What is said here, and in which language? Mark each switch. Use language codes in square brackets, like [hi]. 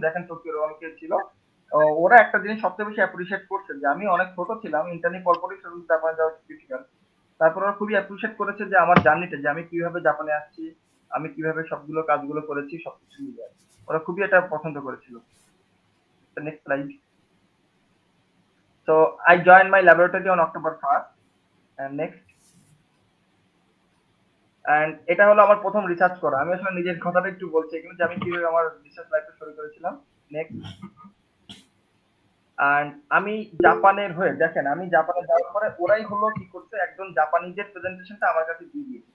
[bn] দেখেন টোকিওর অনেকে ছিল। ওরা একটা জিনিস সবচেয়ে বেশি অ্যাপ্রিশিয়েট করছে যে আমি অনেক ছোট ছিলাম, ইন্টারনি পরপরই শুরু জাপানে যাওয়া ডিফিকাল্ট। তারপর ওরা খুবই অ্যাপ্রিশিয়েট করেছে যে আমার জার্নিটা, যে আমি কিভাবে জাপানে আসছি, আমি কিভাবে সবগুলো কাজগুলো করেছি, সবকিছু মিলে ওরা খুবই এটা পছন্দ করেছিল। Next slide. [en] So I joined my laboratory on October 1st. And next. [bn] And এটা হলো আমার প্রথম রিসার্চ করা। আমি আসলে নিজের কথাটা একটু বলছি এখানে যে আমি কিভাবে আমার রিসার্চ লাইফটা শুরু করেছিলাম। নেক্সট। এন্ড আমি জাপানের হয়ে, দেখেন আমি জাপানে যাওয়ার পরে ওরাই হলো কি করছে, একজন জাপানিজের প্রেজেন্টেশনটা আমার কাছে দিয়ে দিয়েছে।